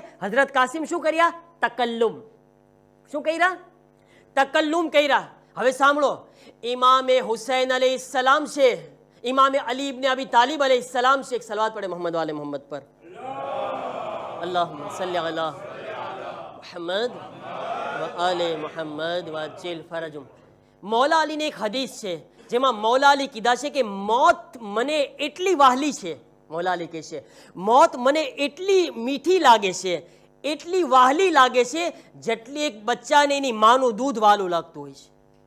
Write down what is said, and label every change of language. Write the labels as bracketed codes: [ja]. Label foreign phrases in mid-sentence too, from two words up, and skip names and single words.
[gu] હઝરત કાસિમ શું કર્યા? તકલ્લુમ. શું કર્યા? તકલ્લુમ કર્યા. હવે સાંભળો, ઇમામે હુસૈન અલૈહિસ્સલામ છે, ઇમામે અલી ઇબ્ને અબી તાલિબ અલૈહિસ્સલામ છે. એક સલાવત પડે [ar] محمد وآل محمد [gu] પર. [ar] اللهم صل على محمد وآل محمد وعجل فرجهم. [gu] મૌલા અલીની એક હદીસ છે જેમાં મૌલા અલી કીધા છે કે મોત મને એટલી વહાલી છે. મૌલા અલી કહે છે મોત મને એટલી મીઠી લાગે છે, એટલી વહાલી લાગે છે, જેટલી એક બચ્ચાને એની માનું દૂધ વાલું લાગતું હોય છે.